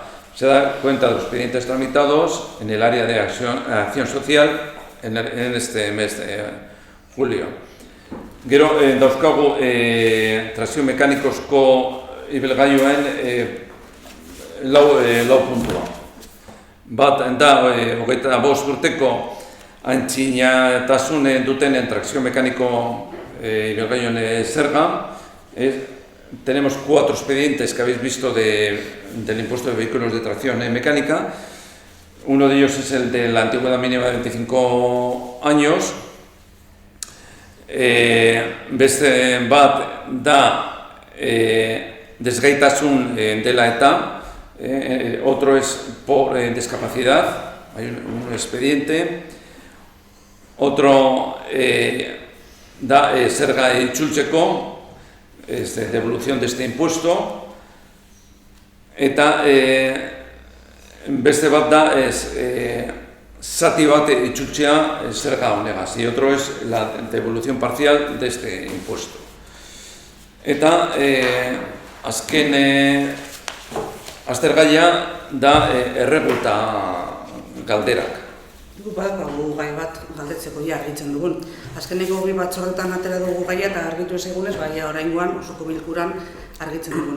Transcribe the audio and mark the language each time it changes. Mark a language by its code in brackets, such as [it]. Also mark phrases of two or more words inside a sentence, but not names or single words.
[es] Se da cuenta de los expedientes tramitados en el área de acción social en este mes de julio. [eu] Gero dauzkagu trazio mekanikozko ibilgailuen lau puntua. Bat da 25 urteko antzinatasun duten trakzio mekaniko ibilgailuen zerga. [es] Tenemos 4 expedientes que habéis visto del impuesto de vehículos de tracción mecánica. Uno de ellos es el de la antigüedad mínima de 25 años. [eu] Beste bat da desgaitasun dela eta. [es] Otro es por discapacidad. Hay un expediente. Otro [eu] da zerga itzultzeko, [es] devolución de este impuesto, [eu] eta beste bat da zati bat itzultzea zerga honegaz, [es] y otro es la devolución parcial de este impuesto. [eu] Eta azken aztergaia da errebuelta galderak. Badaukagu gai bat galdetzeko argitzen dugun. Azkeneko bi batzordetan atera dugu gaia eta argitu ez egunez, baina oraingoan osoko bilkuran argitzen dugun.